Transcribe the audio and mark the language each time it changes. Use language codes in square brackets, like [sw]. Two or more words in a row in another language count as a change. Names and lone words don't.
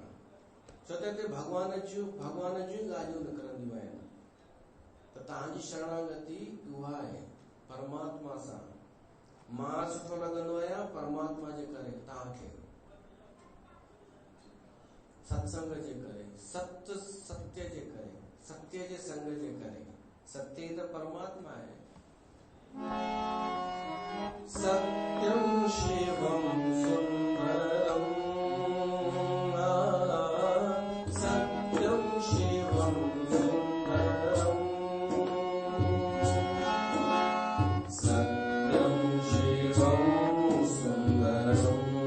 [sd] छो त हिते भगवान जूं ॻाल्हियूं निकिरंदियूं आहिनि, त तव्हांजी शरणागति उहा आहे परमात्मा सां। मां सुठो लॻंदो आहियां परमात्मा जे करे, तव्हांखे सत्संग जे करे, सत्य जे करे, सत्य जे संग जे करे। सत्य त परमात्मा आहे। [sa] सत्यम शिवम सुंदरम, सत्यम शिवम सुंदरम, सत्यम शिवम सुंदरम,